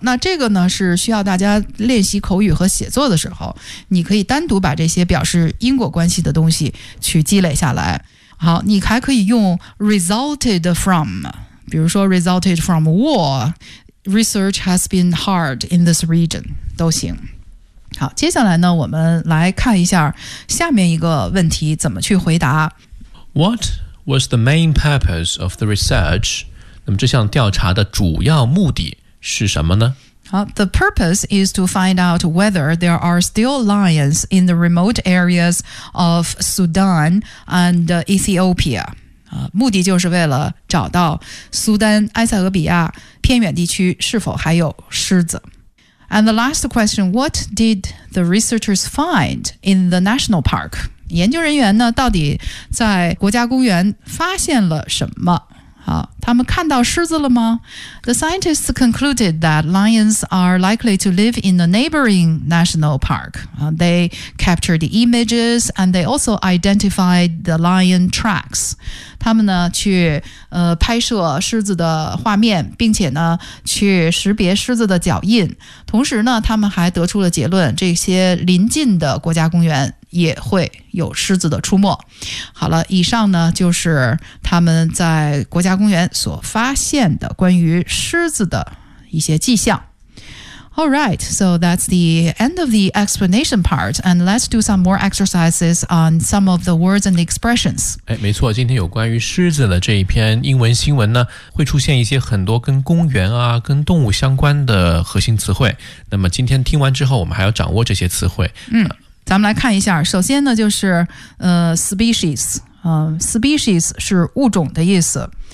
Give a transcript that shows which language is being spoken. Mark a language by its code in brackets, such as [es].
[zh] 那这个呢，是需要大家练习口语和写作的时候，你可以单独把这些表示因果关系的东西去积累下来。 [en] 好， [zh] 你还可以用 [en] resulted from， [zh] 比如说 [en] resulted from war， research has been hard in this region， [zh] 都行。好，接下来呢，我们来看一下下面一个问题怎么去回答。 [en] What was the main purpose of the research？ [zh] 那么这项调查的主要目的是什么呢？ [en] The purpose is to find out whether there are still lions in the remote areas of Sudan and Ethiopia. [zh] 目的就是为了找到苏丹、埃塞俄比亚偏远地区是否还有狮子。 [en] And the last question, what did the researchers find in the national park? [zh] 研究人员呢，到底在国家公园发现了什么？他们看到狮子了吗？ [en] The scientists concluded that lions are likely to live in the neighboring national park. They captured the images and they also identified the lion tracks. [zh] 他们呢去、拍摄狮子的画面，并且呢去识别狮子的脚印。同时呢，他们还得出了结论，这些临近的国家公园也会有狮子的出没。好了，以上呢就是他们在国家公园所发现的关于狮子的一些迹象。 [en] Alright, so that's the end of the explanation part, and let's do some more exercises on some of the words and expressions. [zh] 哎，没错，今天有关于狮子的这一篇英文新闻呢，会出现一些很多跟公园啊、跟动物相关的核心词汇。那么今天听完之后，我们还要掌握这些词汇。嗯，咱们来看一下，首先呢就是species。 Species 是物种的意思。